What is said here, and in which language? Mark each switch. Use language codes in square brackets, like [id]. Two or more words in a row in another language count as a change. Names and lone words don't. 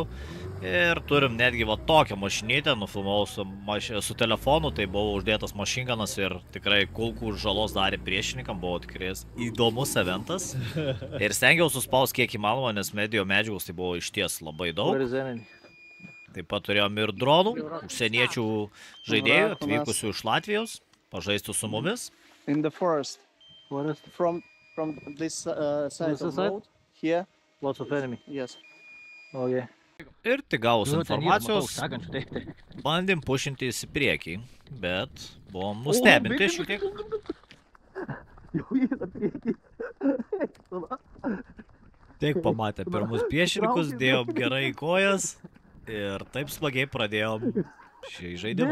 [lt] Ir turim netgi va tokią mašinytę, nufilmavau su telefonu, tai buvo uždėtas mašinganas ir tikrai kulkų žalos darė priešininkam, buvo tikrai įdomus eventas. Ir stengiausi suspausti kiek įmanoma, nes medijo medžiagos tai buvo išties labai daug. Taip pat turėjom ir dronų, užsieniečių žaidėjų, atvykusių iš Latvijos, pažaistų su mumis. [en] In the forest. From this side of the road, here. Lots of enemy. Yes. Oh, yeah. [lt] Ir tik gavus informacijos, bandėm pušintis į priekį, bet buvom nustebinti šiek tiek. Tik pamatę pirmus priešininkus, dėjom gerai į kojas ir taip smagiai pradėjom šį žaidimą.